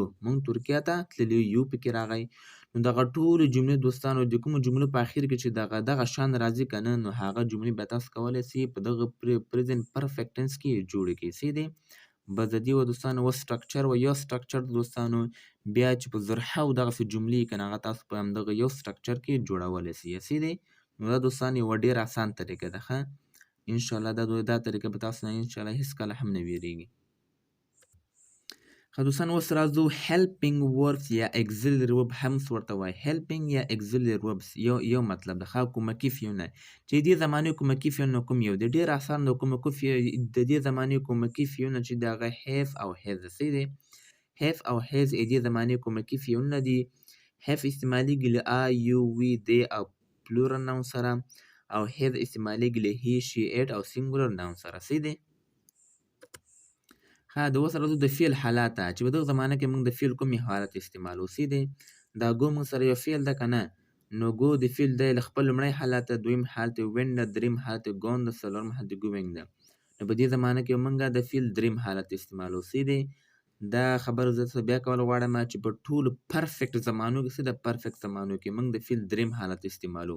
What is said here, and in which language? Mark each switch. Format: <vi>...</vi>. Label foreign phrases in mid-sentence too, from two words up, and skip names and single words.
<ps>یو پکې راغی نو دغه ټولې جملې دوستانو د کومو جملو په اخر کې چې دغه شان راځي که نه نو هغه جملې به تاسو کولی سئ په دغه</ps> <en>present perfect tense</en> <ps>کې جوړې کړئ صحیح دی بس د دې دوستانو سټرکچر یو سټرکچر دوستانو بیا چې په زرهاو دغسې جملې که نه هغه تاسو په همدغه یو سټرکچر کې جوړولی سئ صحیح دی نو دا دوستان یوه ډېره اسان طریقه ده ښه انشاءالله دا طریقه به تاسو نه انشاءالله هېڅکله هم نه ویرېږي. ښه دوستان اوس راځو</ps> <en>helping verbs</en> <ps>یا</ps> <en>auxiliary verb</en> <ps>هم ورته وایي helping یا</ps> <en>auxiliary verbs</en> <ps>یو مطلب ده ښه کومکي فعلونه چې دې زمانې کومکي فعلونه کوم یو دی ډېر اسان د دې زمانې کومکي فعلونه چې د هغه have او has ده صحیح دی have او has دې زمانې کومکي فعلونه دي have استعمالیږي له</ps> <en>I you we they</en> <ps>او</ps> <en>plural noun</en> <ps>سره او has استعمالیږي له</ps> <en>he she it</en> <ps>او</ps> <en>singular noun</en> <ps>سره صحیح دی ښه د اوس راځو د فعل حالات ته چې په دغه زمانه کې موږ د فعل کومې حالت استعمالو صحیح دی دا go موږ سره یو فعل ده که نه نو go د فعل دی له خپل لومړی حالت ته دویم حالت یې went ده دریم حالت یې gone ده څلورم حالت یې going ده نو په دې زمانه کې موږ د فعل دریم حالت استعمالو صحیح دی دا خبره زه درته بیا کول غواړم چې په ټولو پرفیکټ زمانو کې څه د پرفیکټ زمانو کې موږ د فیل دریم حالت استعمالو.</ps>